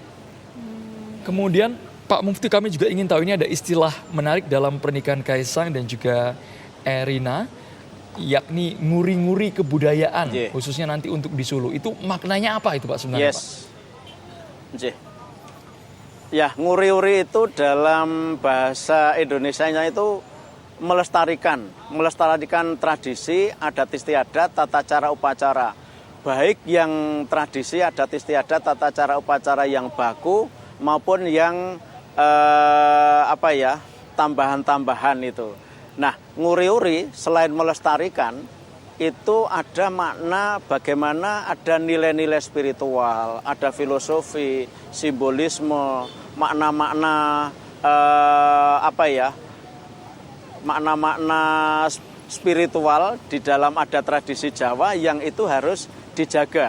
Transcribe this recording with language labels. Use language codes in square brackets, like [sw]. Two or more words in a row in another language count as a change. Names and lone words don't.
[id] Kemudian Pak Mufti, kami juga ingin tahu, ini ada istilah menarik dalam pernikahan Kaisang dan juga Erina, yakni nguri-nguri kebudayaan, khususnya nanti untuk di Solo. Itu maknanya apa itu Pak sebenarnya? Pak? Ya, nguri-uri itu dalam bahasa Indonesianya itu melestarikan tradisi, adat istiadat, tata cara upacara. Baik yang tradisi, adat istiadat, tata cara upacara yang baku maupun yang tambahan-tambahan itu. Nah, nguri-uri selain melestarikan itu ada makna bagaimana ada nilai-nilai spiritual, ada filosofi, simbolisme, makna-makna makna-makna spiritual di dalam adat tradisi Jawa yang itu harus dijaga.